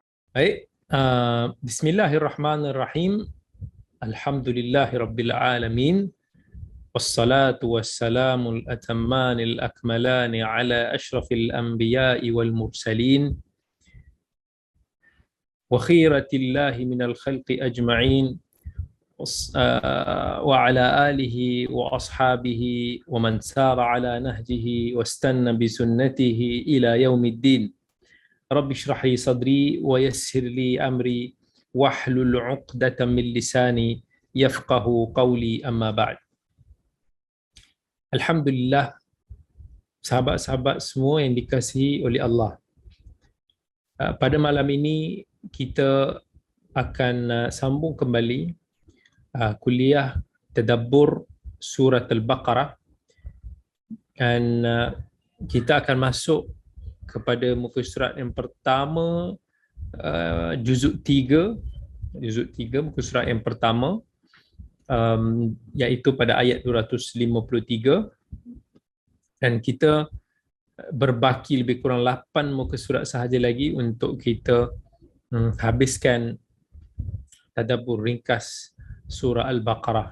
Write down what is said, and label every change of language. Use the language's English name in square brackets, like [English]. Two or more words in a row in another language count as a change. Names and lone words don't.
[Malay] Baik, [Arabic] Bismillahirrahmanirrahim. الحمد لله رب العالمين. والصلاة والسلام الأتمان الأكملان على أشرف الأنبياء والمرسلين وخيرة الله من الخلق أجمعين وعلى آله وأصحابه ومن سار على نهجه واستن بسنته إلى يوم الدين. رب اشرح لي صدري ويسر لي أمري واحلل عقدة من لساني يفقهوا قولي، أما بعد. Alhamdulillah, [Malay] sahabat-sahabat semua yang dikasihi oleh Allah. Pada malam ini kita akan sambung kembali kuliah tadabbur surah Al-Baqarah, dan kita akan masuk kepada muka surat yang pertama, juzuk 3 muka surat yang pertama, iaitu pada ayat 253, dan kita berbaki lebih kurang 8 muka surat sahaja lagi untuk kita habiskan tadabbur ringkas surah Al-Baqarah.